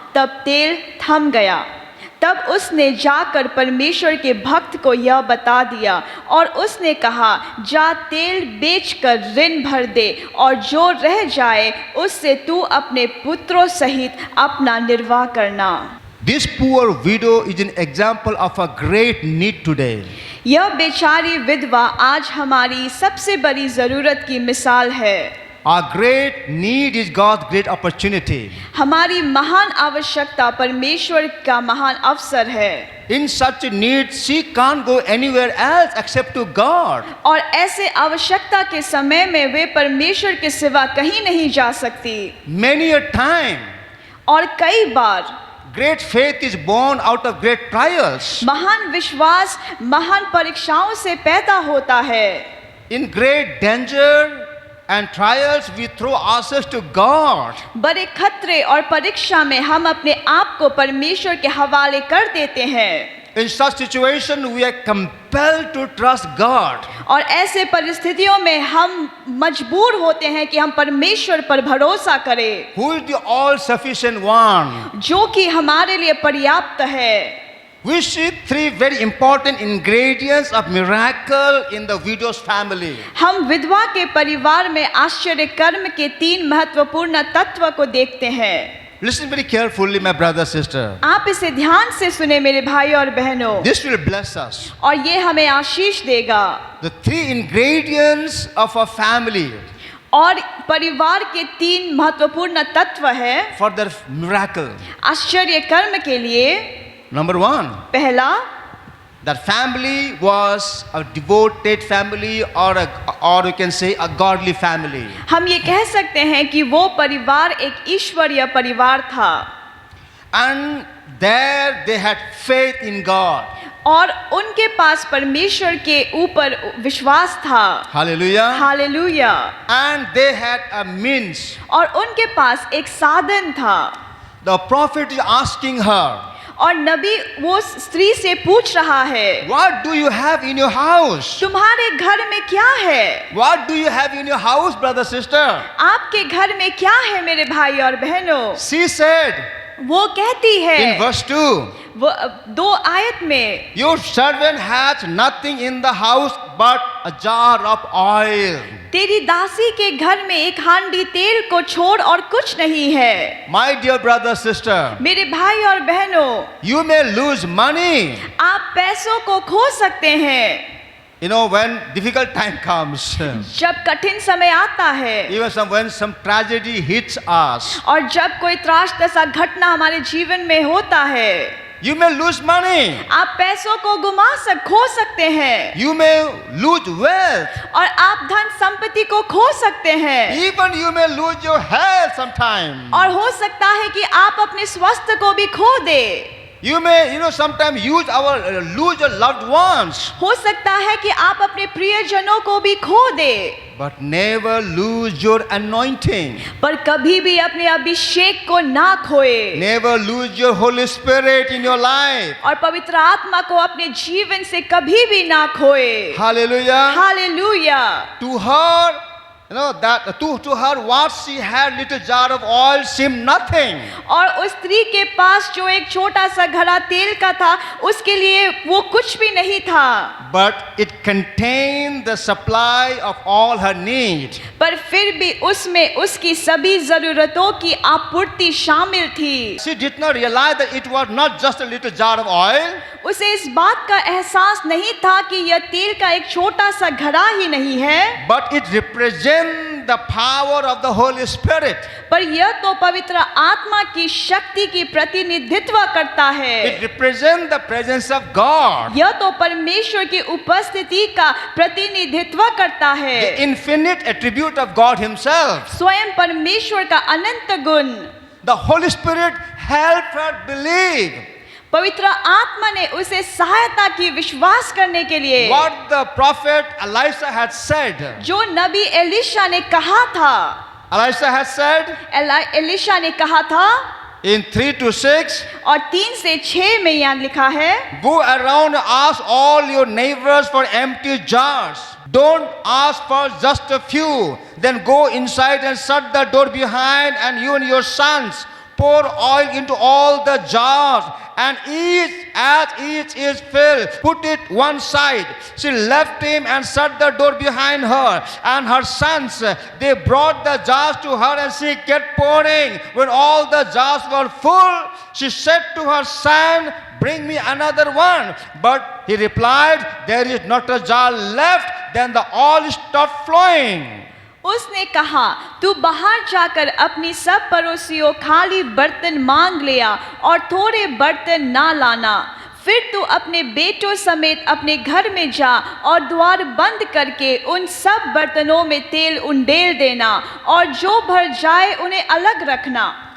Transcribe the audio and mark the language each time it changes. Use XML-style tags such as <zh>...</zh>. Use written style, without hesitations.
<hi>तब तेल थम गया। तब उसने जाकर परमेश्वर के भक्त को यह बता दिया, और उसने कहा, "जा तेल बेचकर ऋण भर दे, और जो रह जाए उससे तू अपने पुत्रों सहित अपना निर्वाह करना।"</hi> <en>This poor widow is an example of a great need today.</en> <hi>यह बेचारी विधवा आज हमारी सबसे बड़ी ज़रूरत की मिसाल है।</hi> <en>Our great need is God's great opportunity.</en> <hi>हमारी महान आवश्यकता परमेश्वर का महान अवसर है।</hi> <en>In such a need, she can't go anywhere else except to God.</en> <hi>और ऐसे आवश्यकता के समय में वे परमेश्वर के सिवा कहीं नहीं जा सकती।</hi> <en>Many a time,</en> <hi>और कई बार</hi> <en>great faith is born out of great trials.</en> <hi>महान विश्वास महान परीक्षाओं से पैदा होता है।</hi> <en>In great danger and trials, we throw ourselves to God.</en> <hi>बड़े खतरे और परीक्षा में हम अपने आप को परमेश्वर के हवाले कर देते हैं।</hi> <en>In such situation, we are compelled to trust God.</en> <hi>और ऐसे परिस्थितियों में हम मजबूर होते हैं कि हम परमेश्वर पर भरोसा करें,</hi> <en>Who is the all-sufficient one?</en> <hi>जो कि हमारे लिए पर्याप्त है।</hi> <en>We see three very important ingredients of miracle in the widow's family.</en> <hi>हम विधवा के परिवार में आश्चर्य कर्म के 3 महत्वपूर्ण तत्व को देखते हैं।</hi> <en>Listen very carefully, my brother, sister.</en> <hi>आप इसे ध्यान से सुने मेरे भाई और बहनों,</hi> <en>This will bless us.</en> <hi>और ये हमें आशीष देगा।</hi> <en>The three ingredients of a family</en> <hi>और परिवार के 3 महत्वपूर्ण तत्व है</hi> <en>for the miracle.</en> <hi>आश्चर्य कर्म के लिए।</hi> <en>Number one,</en> <hi>पहला,</hi> <en>that family was a devoted family, or you can say a godly family.</en> <hi>हम ये कह सकते हैं कि वो परिवार एक ईश्वरीय परिवार था</hi> <en>And there they had faith in God.</en> <hi>और उनके पास परमेश्वर के ऊपर विश्वास था।</hi> <en>Hallelujah.</en> <hi>Hallelujah.</hi> <en>And they had a means.</en> <hi>और उनके पास एक साधन था।</hi> <en>The prophet is asking her,</en> <hi>और नबी वो स्त्री से पूछ रहा है,</hi> <en>what do you have in your house?</en> <hi>तुम्हारे घर में क्या है?</hi> <en>What do you have in your house, brother, sister?</en> <hi>आपके घर में क्या है मेरे भाई और बहनों?</hi> <en>She said</en> <hi>वो कहती</hi> <en>in</en> <hi>है</hi> <en>verse 2,</en> <hi>वो 2 आयत में,</hi> <en>your servant has nothing in the house but a jar of oil.</en> <hi>तेरी दासी के घर में एक हांडी तेल को छोड़ और कुछ नहीं है।</hi> <en>My dear brother, sister,</en> <hi>मेरे भाई और बहनों,</hi> <en>you may lose money.</en> <hi>आप पैसों को खो सकते हैं।</hi> <en>You know, when difficult time comes,</en> <hi>जब कठिन समय आता है,</hi> <en>even when some tragedy hits us,</en> <hi>और जब कोई त्रासदायक घटना हमारे जीवन में होता है,</hi> <en>you may lose money.</en> <hi>आप पैसों को खो सकते हैं,</hi> <en>You may lose wealth.</en> <hi>और आप धन संपत्ति को खो सकते हैं,</hi> <en>Even you may lose your health sometime.</en> <hi>और हो सकता है कि आप अपने स्वास्थ्य को भी खो दे।</hi> <en>You may, sometimes lose your loved ones.</en> <hi>हो सकता है कि आप अपने प्रियजनों को भी खो दे,</hi> <en>But never lose your anointing.</en> <hi>पर कभी भी अपने अभिषेक को ना खोए,</hi> <en>Never lose your Holy Spirit in your life.</en> <hi>और पवित्र आत्मा को अपने जीवन से कभी भी ना खोए।</hi> <en>Hallelujah.</en> <hi>Hallelujah.</hi> <en>To her, to her what she had, little jar of oil, seemed nothing.</en> <hi>और उस स्त्री के पास जो एक छोटा सा घड़ा तेल का था, उसके लिए वो कुछ भी नहीं था।</hi> <en>But it contained the supply of all her need.</en> <hi>पर फिर भी उसमें उसकी सभी जरूरतों की आपूर्ति शामिल थी।</hi> <en>She did not realize that it was not just a little jar of oil.</en> <hi>उसे इस बात का एहसास नहीं था कि यह तेल का एक छोटा सा घड़ा ही नहीं है,</hi> <en>But it represents the power of the Holy Spirit.</en> <hi>पर यह तो पवित्र आत्मा की शक्ति की प्रतिनिधित्व करता</hi> <en>It</en> <hi>है।</hi> <en>represents the presence of God.</en> <hi>यह तो परमेश्वर की उपस्थिति का प्रतिनिधित्व करता</hi> <en>The</en> <hi>है,</hi> <en>infinite attribute of God Himself.</en> <hi>स्वयं परमेश्वर का अनंत गुण।</hi> <en>The Holy Spirit helped her believe</en> <hi>पवित्र आत्मा ने उसे सहायता की विश्वास करने के लिए,</hi> <en>what the prophet Elisha had said.</en> <hi>जो नबी एलिशा ने कहा था।</hi> <en>Elisha had said</en> <hi>एलिशा ने कहा था</hi> <en>in 3-6,</en> <hi>और 3 से 6 में यहाँ लिखा है,</hi> <en>go around and ask all your neighbors for empty jars. Don't ask for just a few. Then go inside and shut the door behind, and you and your sons pour oil into all the jars, and each is filled, put it one side. She left him and shut the door behind her, and her sons, they brought the jars to her, and she kept pouring. When all the jars were full, she said to her son, bring me another one. But he replied, there is not a jar left. Then the oil stopped flowing.</en> <hi>उसने कहा, तू बाहर जाकर अपनी सब पड़ोसियों खाली बर्तन मांग लिया और थोड़े बर्तन ना लाना। फिर तू अपने बेटों समेत अपने घर में जा और द्वार बंद करके उन सब बर्तनों में तेल उंडेल देना, और जो भर जाए उन्हें अलग रखना।</hi>